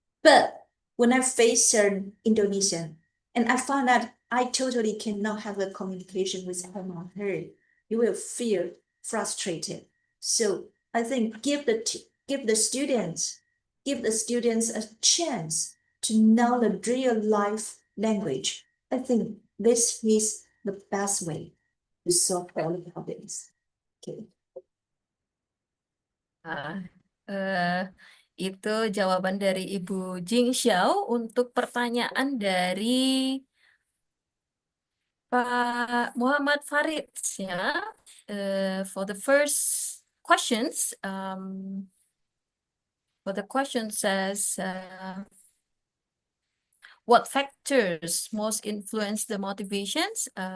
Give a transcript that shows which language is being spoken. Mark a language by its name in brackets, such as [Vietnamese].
[English] But when I face an Indonesian, and I found that I totally cannot have a communication with him or her, you will feel frustrated. So I think give the students a chance to know the real life language. I think this is the best way to solve all the problems. Okay. [Indonesian] Nah, itu jawaban dari Ibu Jing Xiao untuk pertanyaan dari Pak Muhammad Farid ya. [English] For the first questions, for the question says, what factors most influence the motivations?